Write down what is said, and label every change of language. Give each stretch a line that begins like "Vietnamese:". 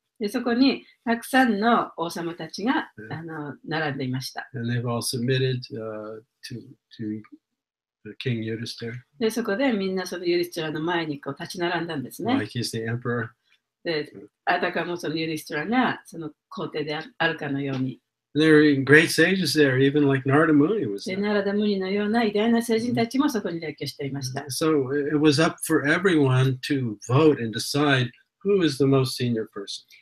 Japanese: で、そこにたくさんの王様たちが並んでいました。
English: And they've all submitted to King Yudhiṣṭhira.
Japanese: で、そこでみんなそのユディストラの前にこう立ち並んだんですね。
English: Like he's the emperor.
Japanese: で、あたかもそのユディストラがその皇帝であるかのように。
English: There were great sages there, even like Narada Muni was で、 there.
Japanese: ナラダムニのような偉大な聖人たちもそこに列挙していました。
English: So it was up for everyone to vote and decide who is the most senior person.